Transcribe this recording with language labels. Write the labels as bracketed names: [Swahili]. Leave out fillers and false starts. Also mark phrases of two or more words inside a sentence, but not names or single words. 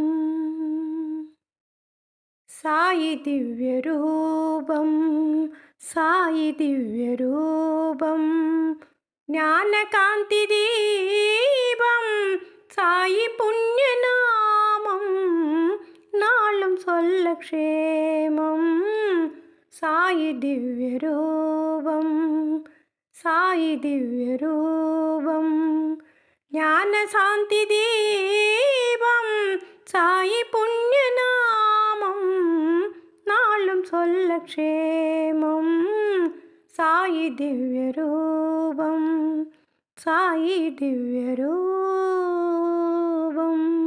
[Telugu] సాయి దివ్య రూపం, సాయి దివ్య రూపం, జ్ఞానకాంతి దీపం, సాయి పుణ్యనామం, [Tamil] நாளும் சொல்ல க்ஷேமம். [Telugu] సాయి దివ్య రూపం, సాయి దివ్య రూపం, [Tamil] ஞான சாந்தி தீபம், சாயி புண்ணியநாமம், நாளும் சொல்ல க்ஷேமம். சாயி திவ்ய ரூபம், சாயி திவ்ய ரூபம்,